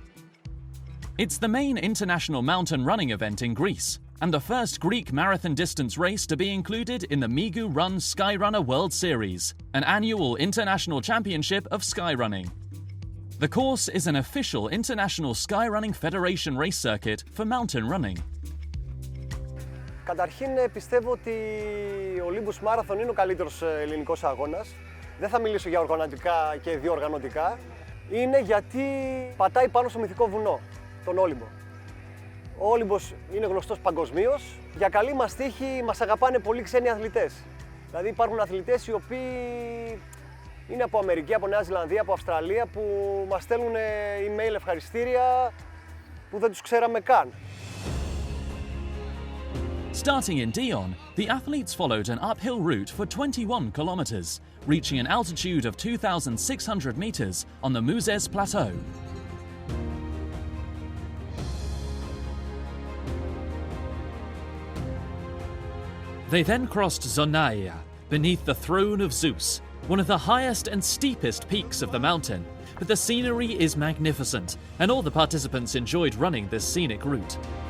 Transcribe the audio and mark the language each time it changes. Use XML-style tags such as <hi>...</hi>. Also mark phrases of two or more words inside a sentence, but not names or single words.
<en>It's the main international mountain running event in Greece, and the first Greek marathon distance race to be included in the Migu Run Skyrunner World Series, an annual international championship of skyrunning. The course is an official International Skyrunning Federation race circuit for mountain running.</en> <el>Καταρχήν πιστεύω ότι ο Olympus Marathon είναι ο καλύτερος ελληνικός αγώνας. Δεν θα μιλήσω για οργανωτικά και διοργανωτικά. Είναι γιατί πατάει πάνω στο μυθικό βουνό, τον Όλυμπο. Ο Όλυμπος είναι γνωστός παγκοσμίως. Για καλή μας τύχη μας αγαπάνε πολλοί ξένοι αθλητές. Δηλαδή υπάρχουν αθλητές οι οποίοι είναι από Αμερική, από Νέα Ζηλανδία, από Αυστραλία που μας στέλνουν email ευχαριστήρια που δεν τους ξέραμε καν.</el> <en>Starting in Dion, the athletes followed an uphill route for 21 kilometers, reaching an altitude of 2,600 meters on the Mouzes Plateau. They then crossed Zonaia, beneath the throne of Zeus, one of the highest and steepest peaks of the mountain, but the scenery is magnificent, and all the participants enjoyed running this scenic route.</en>